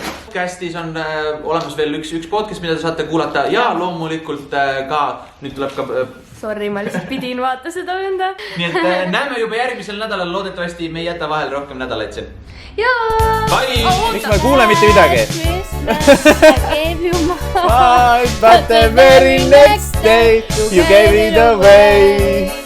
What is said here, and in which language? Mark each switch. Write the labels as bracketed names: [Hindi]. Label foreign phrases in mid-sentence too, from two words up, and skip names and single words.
[Estonian] Podcastis on olemas veel üks podcast, mida te saate kuulata ja loomulikult ka, nüüd tuleb ka... Sorry, ma lihtsalt pidin vaata seda venda. Nii et näeme juba järgmisel nädalal, loodetavasti me ei jäta vahel rohkem nädalaid siin. Jaa! Bye! Miks ma ei kuule mitte midagi? Bye, [English] But the very next day you gave it away.